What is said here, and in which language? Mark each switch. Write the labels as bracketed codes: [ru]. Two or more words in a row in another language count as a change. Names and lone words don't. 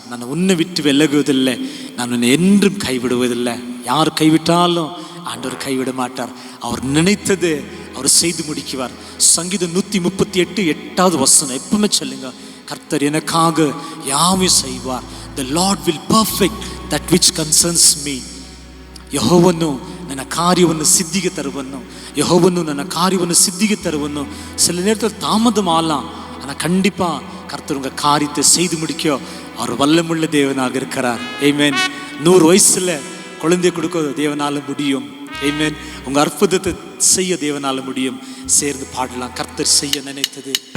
[ta] நான் உன்னை விட்டு விலகுவதில்லை, நான் உன்னை என்றும் கைவிடுவதில்லை. யார் கைவிட்டாலும் ஆண்டவர் கைவிட மாட்டார். அவர் நினைத்தது அவர் செய்து முடிக்குவார். சங்கீதம் 138 8வது வசனம் எப்பவுமே சொல்லுங்க, கர்த்தர் எனக்காக யாவே செய்வார். [en] The Lord will perfect that which concerns me. [kn] ಯೆಹೋವನು ನನ್ನ ಕಾರ್ಯವನ್ನು ಸಿದ್ಧಿಗೆ ತರುವನು. ಯೆಹೋವನು ನನ್ನ ಕಾರ್ಯವನ್ನು ಸಿದ್ಧಿಗೆ ತರುವನು. [ta] சில நேரத்தில் தாமதம் ஆகலாம், ஆனால் கண்டிப்பாக கர்த்தர் உங்கள் காரியத்தை செய்து முடிக்க அவர் வல்லமுள்ள தேவனாக இருக்கிறார். ஆமென். 100 வயசுல குழந்தை கொடுக்க தேவனால முடியும். ஆமென். உங்கள் அற்புதத்தை செய்ய தேவனால முடியும். சேர்ந்து பாடலாம். கர்த்தர் செய்ய நினைத்தது.